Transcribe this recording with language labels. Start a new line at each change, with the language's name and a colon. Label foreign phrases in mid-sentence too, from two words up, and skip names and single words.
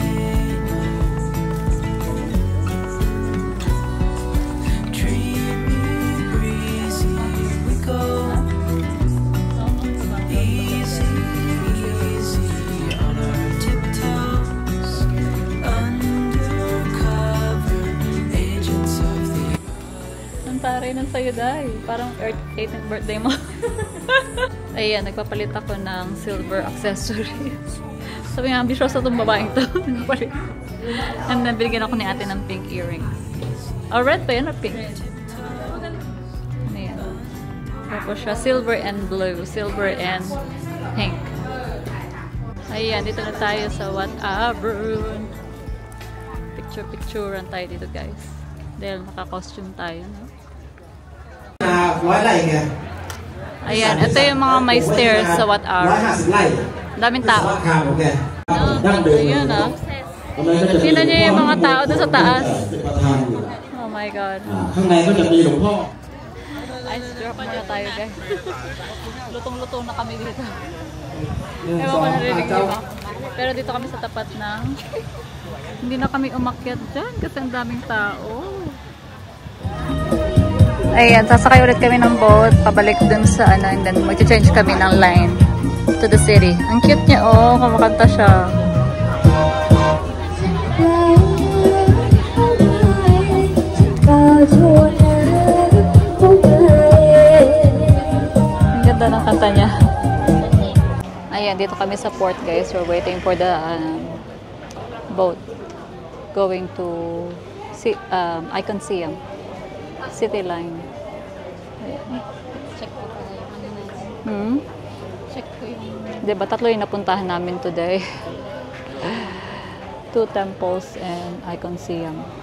English: Dreamy, breezy, we go. Easy, easy on our tiptoes. Undercover, agents of the
Filipino: Ang taray ng sayo, Day. Parang
English: 18th birthday
Filipino: mo. Ayan, nagpapalit ako ng silver accessories. Sabi nga, ambisyosa itong babaeng to. Nagpapalit.
English: And then,
Filipino: binigyan ako ni ate ng pink earrings. Oh, red pa yan or pink? Ayan. Tapos siya,
English: silver and blue. Silver and pink.
Filipino: Ayan, dito na tayo sa whatever. Picture-picturean tayo dito, guys. Dahil naka-costume tayo, no?
Vietnamese: Nói lại kìa.
Filipino: Ayan, ito yung mga may stairs sa whatever.
Thai: 150 ไร่
Filipino: Daming tao.
Thai: คามโอเคดั้งเดิม
Filipino: Ayan, ah.
Thai: ตรงนั้นก็จะมี
Filipino: Tingnan niyo yung mga tao doon sa taas.
Thai: เป็นประธานอยู่
English: Oh my God.
Thai: ข้างในก็จะมีหลวงพ่อ
English: Ice drop
Filipino: muna tayo, guys. Lutong-lutong na kami dito.
Thai: หนึ่ง
Filipino: Ewan
Thai: ส
Filipino: ko
Thai: อง
Filipino: narinig
Thai: เจ้า
Filipino: niyo ba? Pero dito kami sa tapat ng... Hindi na kami umakyat dyan kasi ang daming tao. Ayan, sasakay ulit kami ng boat. Pabalik dun sa ano, and then mag-change kami ng line
English: to the city.
Filipino: Ang cute niya, oh. Kumakanta siya. Ang ganda ng kanta niya. Ayan, dito kami sa port, guys.
English: We're waiting for the boat going to Icon-Siam City Line.
Filipino: Ayan. Check ko pala yung ano na. Check ko yung... Diba, tatlo yung napuntahan namin today.
English: 2 temples and Icon-Siam.